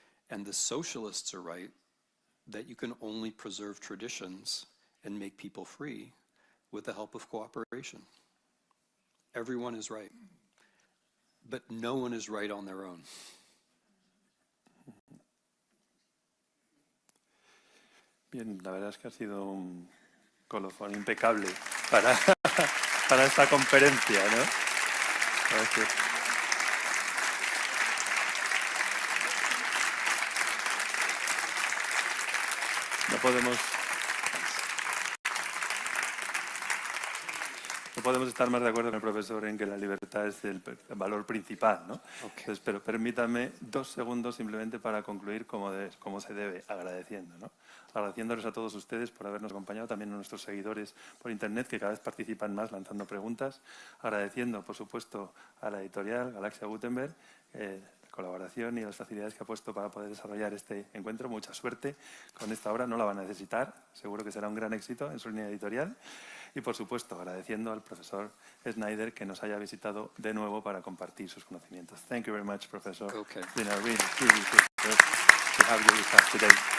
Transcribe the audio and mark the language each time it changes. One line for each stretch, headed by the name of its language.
English: And the socialists are right that you can only preserve traditions and make people free with the help of cooperation. Everyone is right, but no one is right on their own.
Spanish: Bien, la verdad es que ha sido un colofón impecable para esta conferencia, ¿no? Gracias. No podemos estar más de acuerdo con el profesor en que la libertad es el valor principal, ¿no?
English: Okay.
Spanish: Entonces, pero permítame 2 segundos simplemente para concluir como se debe, agradeciendo, ¿no? Agradeciéndoles a todos ustedes por habernos acompañado, también a nuestros seguidores por internet que cada vez participan más lanzando preguntas, agradeciendo, por supuesto, a la editorial Galaxia Gutenberg, la colaboración y las facilidades que ha puesto para poder desarrollar este encuentro. Mucha suerte con esta obra, no la van a necesitar, seguro que será un gran éxito en su línea editorial. Y, por supuesto, agradeciendo al profesor Snyder que nos haya visitado de nuevo para compartir sus conocimientos.
English: Thank you very much, professor. Okay. It's been a really good to have you with us today.